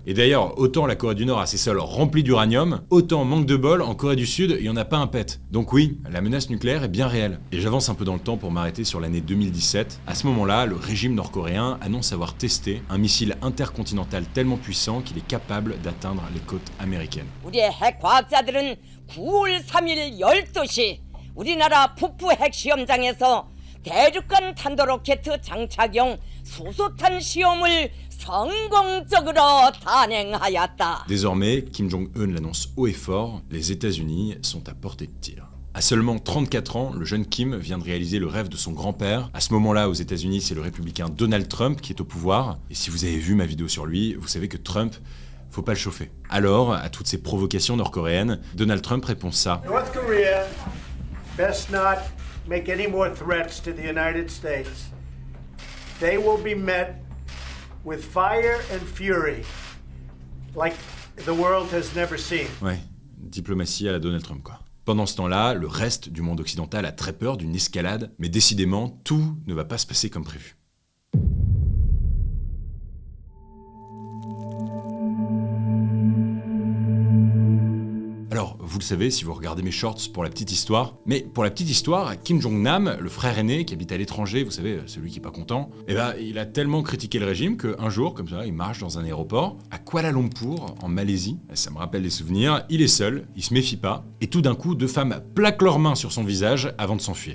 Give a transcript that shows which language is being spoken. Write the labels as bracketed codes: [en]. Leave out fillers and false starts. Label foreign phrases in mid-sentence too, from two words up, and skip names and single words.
[fr] Et d'ailleurs, autant la Corée du Nord a ses sols remplis d'uranium, autant manque de bol, en Corée du Sud, il n'y en a pas un pet. Donc oui, la menace nucléaire est bien réelle. Et j'avance un peu dans le temps pour m'arrêter sur l'année 2017. À ce moment-là, le régime nord-coréen annonce avoir testé un missile intercontinental tellement puissant qu'il est capable d'atteindre les côtes américaines. [ko] 우리의 핵 과학자들은 9월 3일 12시 우리나라 북부 핵시험장에서 대륙간 탄도로켓 장착용 수소탄 시험을 성공적으로 단행하였다. [fr] Désormais, Kim Jong-un l'annonce haut et fort, les États-Unis sont à portée de tir. À seulement 34 ans, le jeune Kim vient de réaliser le rêve de son grand-père. À ce moment-là, aux États-Unis, c'est le républicain Donald Trump qui est au pouvoir. Et si vous avez vu ma vidéo sur lui, vous savez que Trump, faut pas le chauffer. Alors, à toutes ces provocations nord-coréennes, Donald Trump répond ça. [en] North Korea best not make any more threats to the United States. They will be met with fire and fury like the world has never seen. [fr] Ouais, diplomatie à la Donald Trump, quoi. Pendant ce temps-là, le reste du monde occidental a très peur d'une escalade, mais décidément, tout ne va pas se passer comme prévu. Alors, vous le savez si vous regardez mes shorts pour la petite histoire, mais pour la petite histoire, Kim Jong-nam, le frère aîné qui habite à l'étranger, vous savez, celui qui est pas content, eh ben, il a tellement critiqué le régime qu'un jour, comme ça, il marche dans un aéroport, à Kuala Lumpur, en Malaisie, ça me rappelle des souvenirs, il est seul, il se méfie pas, et tout d'un coup, deux femmes plaquent leurs mains sur son visage avant de s'enfuir.